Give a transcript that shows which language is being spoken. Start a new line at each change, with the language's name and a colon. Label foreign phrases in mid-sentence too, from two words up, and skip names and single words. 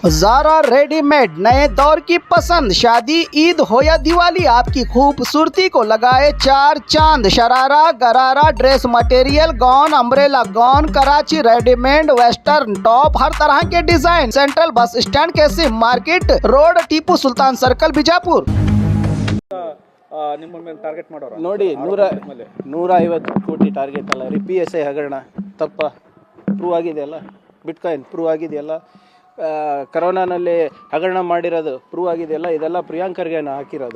Hindi: ज़ारा रेडीमेड नए दौर की पसंद। शादी, ईद हो या दिवाली, आपकी खूबसूरती को लगाए चार चांद। शरारा, गरारा,
English: dress material,
Hindi: गॉन,
English: umbrella gown,
Hindi: कराची रेडीमेड,
English: western top,
Hindi: हर तरह के डिजाइन। सेंट्रल बस स्टैंड के सिम मार्केट रोड, टीपू सुल्तान सर्कल, बिजापुर।
Kannada: ನಿಮ್ಮ ಮೇಲೆ ಟಾರ್ಗೆಟ್ ಮಾಡೋರು ನೋಡಿ 150 ಕೋಟಿ ಟಾರ್ಗೆಟ್ ಅಲ್ಲ ರೀ. PSI ಹಗರಣ ತಪ್ಪ ಪ್ರೂವ್ ಆಗಿದೆಯಲ್ಲ, ಬಿಟ್ಕಾಯಿನ್ ಪ್ರೂವ್ ಆಗಿದೆಯಲ್ಲ, ಕರೋನಾನಲ್ಲಿ ಹಗರಣ ಮಾಡಿರೋದು ಪ್ರೂವ್ ಆಗಿದೆಯಲ್ಲ, ಇದೆಲ್ಲ ಪ್ರಿಯಾಂಕರ್ಗೆ ಹಾಕಿರೋದು.